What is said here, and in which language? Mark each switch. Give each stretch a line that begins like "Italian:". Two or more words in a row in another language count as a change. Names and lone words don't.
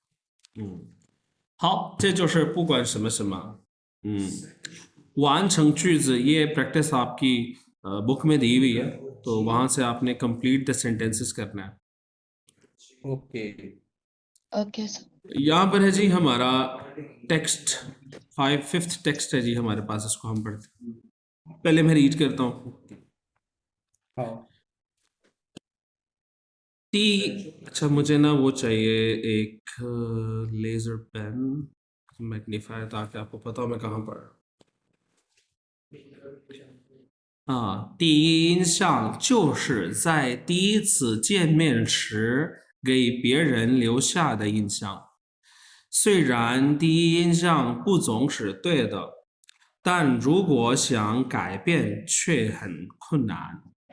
Chinese: 好，这就是不管什么什么，完成句子
Urdu: یہ پریکٹس آپ کی بک میں دی ہوئی ہے، تو وہاں سے آپ نے
English: complete the sentences
Urdu: کرنا ہے. ओके
English: okay sir.
Urdu: یہاں پر ہے جی ہمارا ٹیکسٹ، 5th ٹیکسٹ ہے جی ہمارے پاس، اس کو ہم پڑھتے ہیں. پہلے میں ریڈ کرتا ہوں. हाँ اچھا مجھے نا وہ چاہیے ایک
English: laser pen magnifier,
Urdu: تاکہ آپ کو پتا ہو میں کہاں پڑھ رہا ہوں.
Chinese: 第一印象就是在第一次见面时给别人留下的印象。虽然第一印象不总是对的，但如果想改变却很困难。